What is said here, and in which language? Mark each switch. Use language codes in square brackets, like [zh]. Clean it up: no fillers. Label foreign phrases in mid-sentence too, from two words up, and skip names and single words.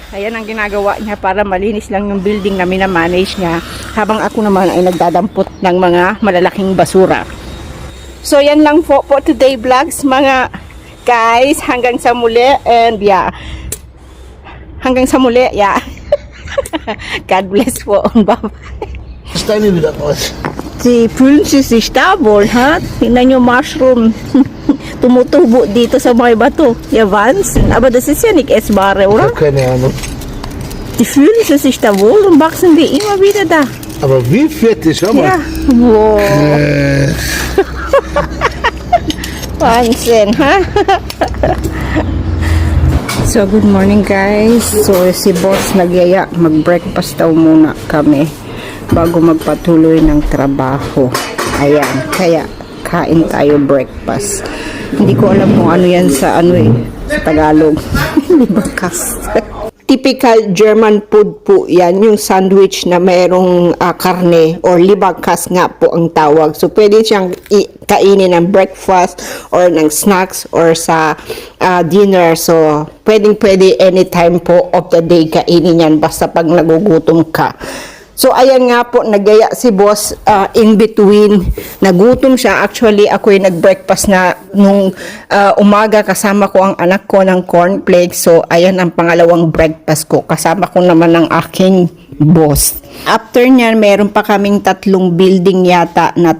[tl] Ayan ang ginagawa niya para malinis lang yung building na minamanage niya. Habang ako naman ay nagdadampot ng mga malalaking basura. So, yan lang po [en] today vlogs, [tl] mga guys. Hanggang sa muli. And yeah. Hanggang sa muli. Yeah. [en] God bless [tl] po. Bye-bye. [de] Stay mir wieder raus. Sie fühlen sich da wohl, ha? [tl] Tingnan nyo mushroom. Tumutubo dito sa mga bato. [de] Ja, Wahnsinn. Aber das ist ja nicht essbare, Ich oder? habe keine Ahnung. Die fühlen sich da wohl und wachsen die immer wieder da. Aber wie fettig, schau mal. Ja. Wow. Wahnsinn, ha? [en] So, good morning guys. [tl] So, si boss nagyaya. Mag-breakfast daw muna kami bago magpatuloy ng trabaho. Ayan. Kaya, kain tayo breakfast. Hindi ko alam kung ano yan sa sa Tagalog. Libangkas. [en] Typical German food [tl] po yan, yung sandwich na mayroong karne or libangkas nga po ang tawag. So pwede siyang kainin ng breakfast or ng snacks or sa dinner. So pwede anytime po [en] of the day [tl] kainin yan basta pag nagugutom ka. So, ayan nga po, nagaya si boss [en] in between. [tl] Nagutom siya. Actually, ako'y nag-breakfast na nung umaga. Kasama ko ang anak ko ng cornflakes. So, ayan ang pangalawang breakfast ko. Kasama ko naman ang aking boss. After niyan, meron pa kaming 3 building yata na